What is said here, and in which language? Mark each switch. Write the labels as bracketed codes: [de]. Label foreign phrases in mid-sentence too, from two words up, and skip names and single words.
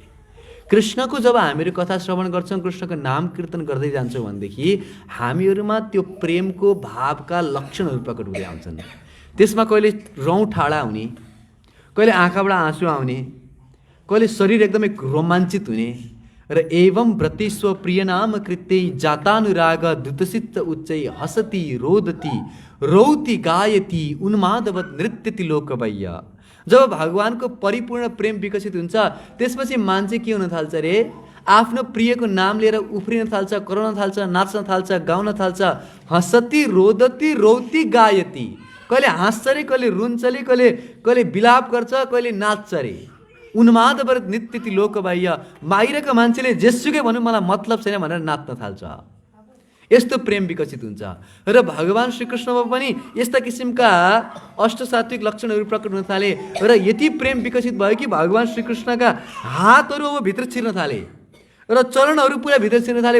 [ne] कृष्णको जब हामीहरू कथा श्रवण गर्छौँ, कृष्णको नाम कीर्तन गर्दै जान्छौँ भनेदेखि हामीहरूमा त्यो प्रेमको भावका लक्षणहरू प्रकट हुँदै आउँछन्। त्यसमा कहिले रौँ ठाडा हुने, कहिले आँखाबाट आँसु आउने, कहिले शरीर एकदमै रोमाञ्चित हुने र [sa] एवं व्रतेस्व प्रिय नाम कृत्यै जातानुराग दुतसित उच्चै हसति रोदति रौति गायति उन्मादवत नृत्यति लोकवैय। [ne] जब भगवानको परिपूर्ण प्रेम विकसित हुन्छ त्यसपछि मान्छे के हुन थाल्छ रे, आफ्नो प्रियको नाम लिएर उफ्रिन थाल्छ, कराउन थाल्छ, नाच्न थाल्छ, गाउन थाल्छ। [sa] हसति रोदति रौति गायति, [ne] कहिले हाँस्छ रे, कहिले रुन्छ रे, कहिले विलाप गर्छ, कहिले नाच्छ रे। [sa] उन्मादवत नृत्यति लोकबाह्य, [ne] बाहिरका मान्छेले जेसुकै भनौँ मलाई मतलब छैन भनेर नाच्न थाल्छ। यस्तो प्रेम विकसित हुन्छ र भगवान् श्रीकृष्णमा पनि यस्ता किसिमका अष्टसात्विक लक्षणहरू प्रकट हुन थाले र यति प्रेम विकसित भयो कि भगवान् श्रीकृष्णका हातहरू अब भित्र छिर्न थाले र चरणहरू पुरा भित्र छिर्न थाले।